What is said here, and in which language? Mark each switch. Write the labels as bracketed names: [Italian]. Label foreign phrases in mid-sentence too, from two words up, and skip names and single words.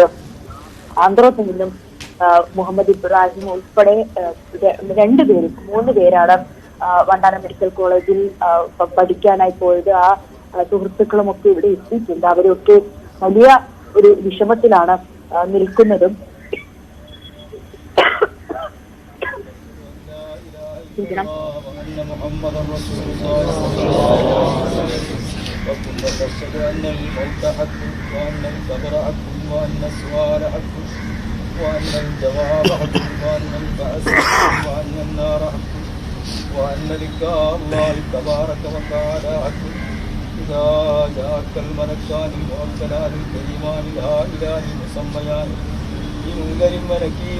[Malayalam] ആന്ധ്രത്തിൽ നിന്നും മുഹമ്മദ് ഇബ്രാഹിം ഉൾപ്പെടെ 3 പേരാണ് വണ്ടാനം മെഡിക്കൽ കോളേജിൽ പഠിക്കാനായി പോയത്. ആ സുഹൃത്തുക്കളും ഒക്കെ ഇവിടെ എത്തിയിട്ടുണ്ട്. അവരൊക്കെ വലിയ ഒരു വിഷമത്തിലാണ് നിൽക്കുന്നതും. വിശ്വസിക്കണം. [Arabic] محمد رسول الله صلى الله عليه وسلم وكل تشهد أن الموت حق وأن القبر حق وأن السؤال حق وأن الجواب حق وأن البعث حق وأن النار حق وأن لقاء الله تبارك وتعالى حق إذا جاءك الملكان الموكلان الكريمان الهائلان المسميان بمنكر ونكير